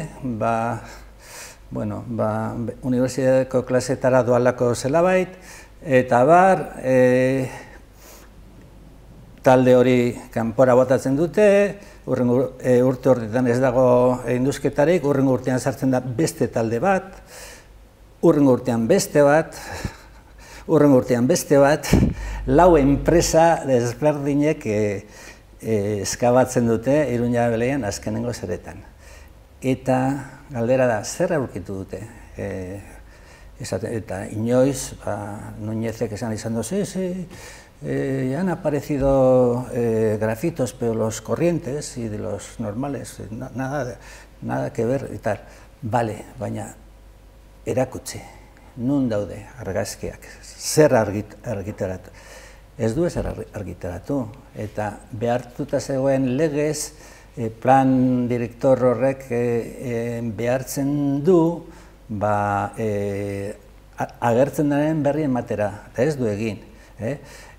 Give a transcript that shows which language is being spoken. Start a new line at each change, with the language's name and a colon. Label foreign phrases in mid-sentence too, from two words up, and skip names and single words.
Basque: unibertsitateko klasetara doalako zelabait, eta bar, talde hori kanpora botatzen dute, urte horretan ez dago induzketarik, urrengo urtean sartzen da beste talde bat, urrengo urtean beste bat, lau enpresa desberdinek eskabatzen dute Iruña Beleian azkenengo zeretan. Eta galdera da, zer aurkitu dute? Eta inoiz, Núñezek esan izan du,
Spanish: sí, han aparecido grafitos, pero los corrientes y de los normales, nada que ver y tal. Vale,
Basque: baina erakutsi, nun daude argazkiak, zer argitaratu. Ez du ezer argitaratu, eta behartuta zegoen legez, plan direktor horrek behartzen du, agertzen daren berri ematera, eta ez du egin.